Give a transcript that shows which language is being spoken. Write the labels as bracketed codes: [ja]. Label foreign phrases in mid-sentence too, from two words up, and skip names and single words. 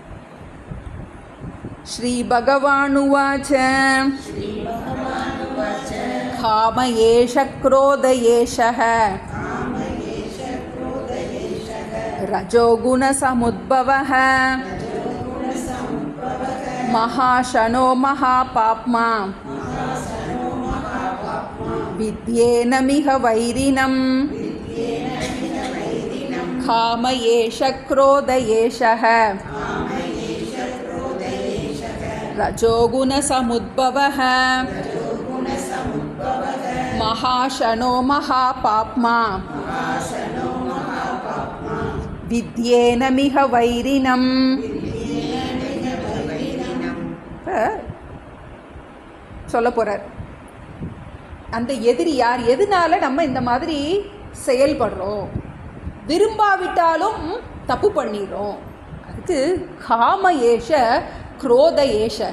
[sa] श्री भगवानुवाच काम एष क्रोध एषः रजोगुण समुद्भवः महाशनो महापाप्मा विद्येन मिह वैरिणं काम एष क्रोध एषः रजोगुणसमुद्भवः महाशनो महापाप्मा विद्येन मिह वैरिणं. [ta] சொல்ல போகிறார், அந்த எதிரி யார், எதனால நம்ம இந்த மாதிரி செயல்படுறோம், விரும்பாவிட்டாலும் தப்பு பண்ணிடுறோம். அதுக்கு [sa] काम एष क्रोध एषः.